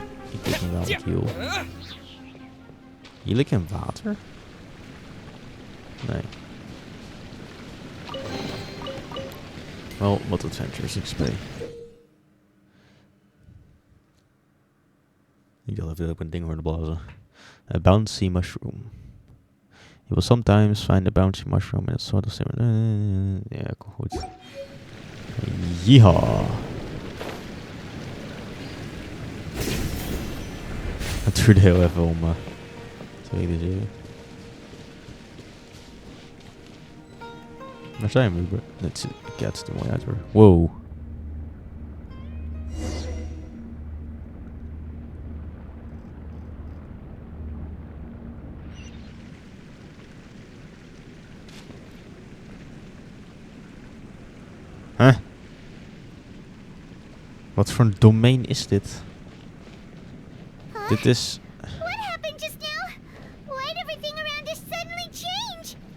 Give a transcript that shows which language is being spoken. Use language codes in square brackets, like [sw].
[nl] Ik ben wel aan het healen. Heal ik in water? Nee. Wel, wat Adventures XP. Ik dacht even dat ik een ding hoorde blazen. [en] A bouncy mushroom. You will sometimes find a bouncy mushroom in a sort of similar... [nl] Ja, kom goed. Yeehaw. Het duurde heel even om te realiseren. Waar zijn we? Het kijkt er mooi uit hoor. Wow. Huh? Wat voor een domein is dit? Dit is... [en] What happened just now? Why'd everything around us suddenly change?